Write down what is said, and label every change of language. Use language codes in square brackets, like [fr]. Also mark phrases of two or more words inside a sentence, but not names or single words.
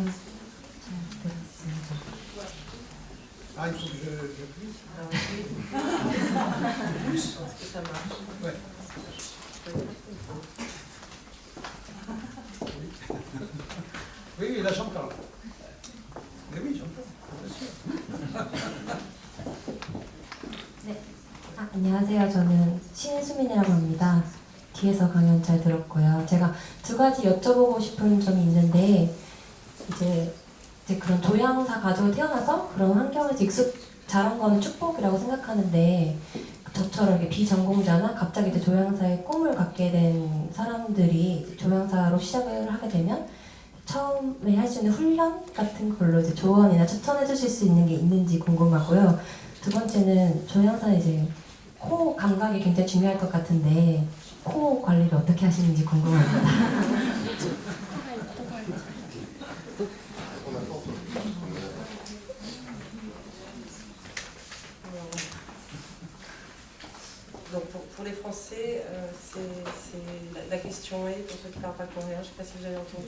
[ko] 잘 들었습니다. [fr] Ah, il faut que je puisse. Plus. Est-ce que ça marche? Ouais. Oui, là j'entends. Mais oui, j'entends, bien sûr. [ko] 네. 안녕하세요. 저는 신수민이라고 합니다. 뒤에서 강연 잘 들었고요. 제가 2가지 여쭤보고 싶은 점이 있는데 이제 그런 조향사 가지고 태어나서 그런 환경에서 자란 거는 축복이라고 생각하는데 저처럼 이렇게 비전공자나 갑자기 이제 조향사의 꿈을 갖게 된 사람들이 조향사로 시작을 하게 되면 처음에 할 수 있는 훈련 같은 걸로 이제 조언이나 추천해 주실 수 있는 게 있는지 궁금하고요. 2번째는 조향사는 이제 코 감각이 굉장히 중요할 것 같은데 코 관리를 어떻게 하시는지 궁금합니다. [fr] Donc pour les Français, la question est, pour ceux qui ne parlent pas coréen, je ne sais pas si vous avez entendu.